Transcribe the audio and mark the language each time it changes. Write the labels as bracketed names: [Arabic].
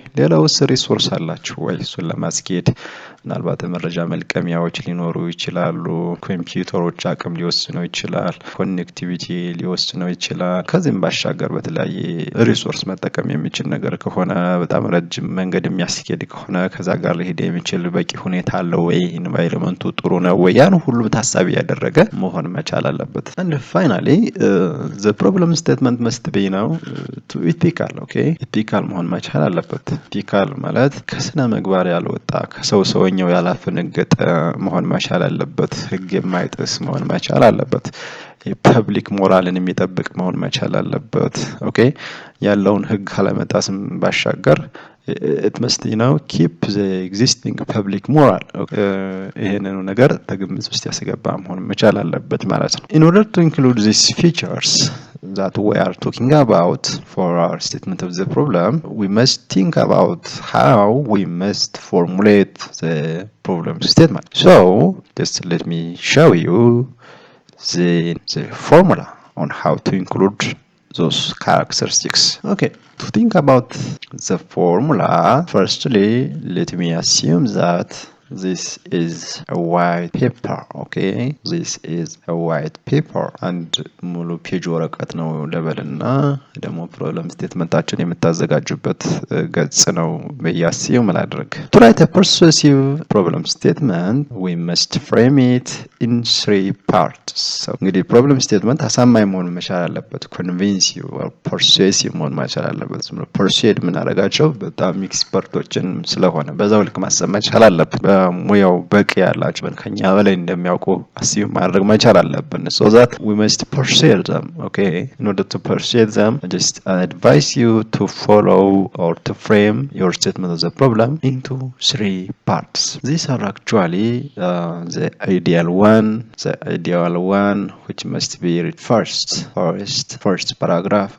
[Amharic] ሌላውስ ሪሶርስ አላችሁ ወይ? እሱን ለማስኬድ ምናልባት መረጃ መልቀሚያዎች ሊኖሩ ይችላሉ። ኮምፒውተሮች አቅም ሊወስነው ይችላል። ኮኔክቲቪቲ ሊወስነው ይችላል። ከዚህም ባሻገር በተለያየ ሪሶርስ መጠቀም የሚችል ነገር ከሆነ በጣም ረጅም መንገድ የሚያስኬድ ከሆነ ከዛ ጋር ሊሄድ የሚችል በቂ ሁኔታ አለው ወይ? ኢንቫይሮንመንቱ ጥሩ ነው ወይ? ያን ሁሉ ታሳቢ ያደረገ መሆን መቻል አለበት። [English] and finally the problem statement must be to ethical. [Amharic] okay, ethical መሆን መቻል አለበት። ethical ማለት ከስነ ምግባር ያልወጣ ከሰው ሰውኛው ያላፈነገጠ መሆን መቻል አለበት። ህግ የማይጥስ መሆን መቻል አለበት። የፐብሊክ ሞራልን የሚጠብቅ መሆን መቻል አለበት። ኦኬ ያለውን ህግ ካለመጣስም ባሻገር [English] it must keep the existing public moral. [Amharic] ይሄንን ነገር ተግምት ውስጥ ያስገባ መሆን መቻል አለበት ማለት ነው። [English] in order to include these features that we are talking about for our statement of the problem, we must think about how we must formulate the problem statement. So just let me show you the formula on how to include those characteristics. Okay, to think about the formula, firstly let me assume that this is a white paper. okay, this is a white paper and [Amharic] ሙሉ ፔጅ ወረቀት ነው ለበልና ደግሞ ፕሮብለም ስቴትመንታችን የምታዘጋጁበት ገጽ ነው በያሲው ማድረግ። [English] To write a persuasive problem statement, we must frame it in 3 parts. [Amharic] so እንግዲህ ፕሮብለም ስቴትመንት አሳማኝ መሆን መቻል አለበት። [English] convince you or persuasive [Amharic] መሆን መቻል አለበት። persuade ምን አረጋቸው በጣም ኤክስፐርቶችን ስለሆነ በዛው ልክ ማሰብ መቻል አለበት። ሙያው በቂ ያላችሁ ከኛ በላይ እንደሚያውቁ አስዩም ማድረግ መቻል አለብን። [English] so that we must persuade them. okay, in order to persuade them, I just advise you to follow or to frame your statement of the problem into 3 parts. These are actually the ideal one which must be read first paragraph.